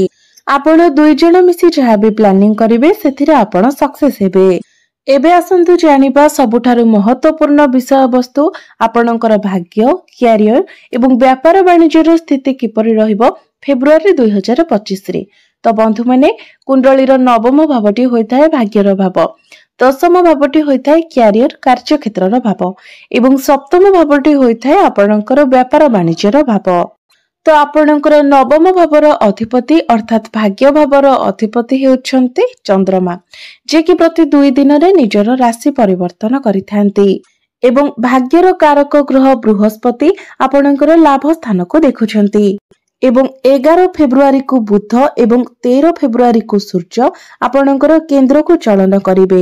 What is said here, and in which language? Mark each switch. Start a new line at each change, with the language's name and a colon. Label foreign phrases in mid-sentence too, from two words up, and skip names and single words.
Odia: ଆପଣ 2 ଜଣ ମିଶି ଯାହା ଭି ପ୍ଲାନିଂ କରିବେ ସେଥିରେ ଆପଣ ସକ୍ସେସ ହେବେ। ଏବେ ଆସନ୍ତୁ ଜାଣିବା ସବୁଠାରୁ ମହତ୍ୱପୂର୍ଣ୍ଣ ବିଷୟ ବସ୍ତୁ ଆପଣଙ୍କର ଭାଗ୍ୟ, କ୍ୟାରିୟର ଏବଂ ବ୍ୟାପାର ବାଣିଜ୍ୟର ସ୍ଥିତି କିପରି ରହିବ ଫେବୃଆରୀ 2025 ରେ। ତ ବନ୍ଧୁ ମାନେ କୁଣ୍ଡଳୀର ନବମ ଭାବଟି ହୋଇଥାଏ ଭାଗ୍ୟର ଭାବ, ଦଶମ ଭାବଟି ହୋଇଥାଏ କ୍ୟାରିୟର କାର୍ଯ୍ୟ କ୍ଷେତ୍ରର ଭାବ ଏବଂ ସପ୍ତମ ଭାବଟି ହୋଇଥାଏ ଆପଣଙ୍କର ବ୍ୟାପାର ବାଣିଜ୍ୟର ଭାବ। ତ ଆପଣଙ୍କର ନବମ ଭାବର ଅଧିପତି ଅର୍ଥାତ ଭାଗ୍ୟ ଭାବର ଅଧିପତି ହେଉଛନ୍ତି ଚନ୍ଦ୍ରମା, ଯେ କି ପ୍ରତି 2 ଦିନ ରେ ନିଜର ରାଶି ପରିବର୍ତ୍ତନ କରିଥାନ୍ତି ଏବଂ ଭାଗ୍ୟର କାରକ ଗ୍ରହ ବୃହସ୍ପତି ଆପଣଙ୍କର ଲାଭ ସ୍ଥାନ କୁ ଦେଖୁଛନ୍ତି ଏବଂ 11 ଫେବୃଆରୀ କୁ ବୁଧ ଏବଂ 13 ଫେବୃଆରୀ କୁ ସୂର୍ଯ୍ୟ ଆପଣଙ୍କର କେନ୍ଦ୍ର କୁ ଚଳନ କରିବେ।